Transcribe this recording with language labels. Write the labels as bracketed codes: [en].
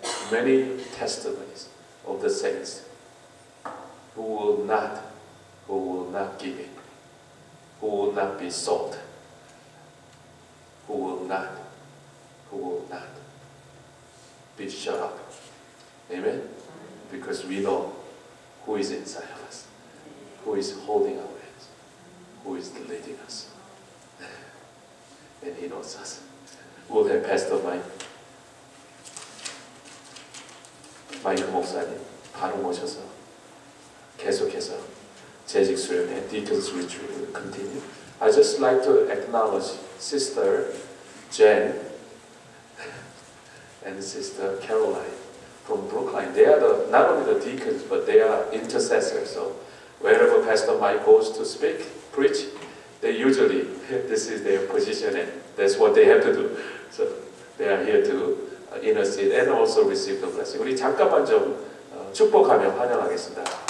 [en] Many testimonies of the saints who will not give in, who will not be sold, who will not be shut up. Amen? Because we know who is inside of us, who is holding our hands, who is leading us. And he knows us. We'll have Pastor [ko] 마이크 목사님 바로 모셔서 계속해서 재직 수련회 [en] Deacons Retreat will continue. I just like to acknowledge Sister Jen and Sister Caroline from Brookline. They are not only the deacons, but they are intercessors. So wherever Pastor Mike goes to speak, preach, they usually, this is their position and that's what they have to do. So they are here to intercede and also receive the blessing. [ko] 우리 잠깐만 좀 축복하며 환영하겠습니다.